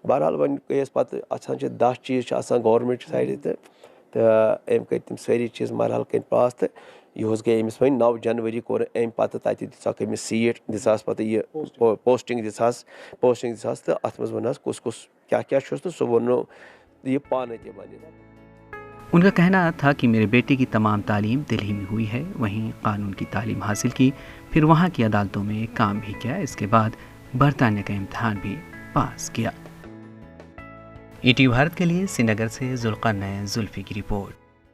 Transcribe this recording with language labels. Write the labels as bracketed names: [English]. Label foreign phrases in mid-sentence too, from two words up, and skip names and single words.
[Kashmiri] بہرحال وۄنۍ گٔیَس پَتہٕ آسان چھِ 10 چیٖز چھِ آسان گورمٮ۪نٛٹ سایڈٕ تہٕ أمۍ کٔرۍ تِم سٲری چیٖز بہرحال کٔرۍ پاس، تہٕ یِہُس گٔے أمِس وۄنۍ 9 جنؤری کوٚر أمۍ پَتہٕ تَتہِ دِژاکھ أمِس سیٖٹ، دِژہَس پَتہٕ یہِ پوسٹِنٛگ دِژہَس تہٕ اَتھ منٛز ووٚنہَس کُس کُس کیٛاہ کیٛاہ چھُس، تہٕ سُہ ووٚنو یہ پانے تہِ ونِتھ۔ [Urdu] ان کا کہنا تھا کہ میرے بیٹے کی تمام تعلیم دہلی میں ہوئی ہے، وہیں قانون کی تعلیم حاصل کی، پھر وہاں کی عدالتوں میں کام بھی کیا، اس کے بعد برطانیہ کا امتحان بھی پاس کیا۔ ETV بھارت کے لیے سرینگر سے ذوالقرنین زلفی کی رپورٹ۔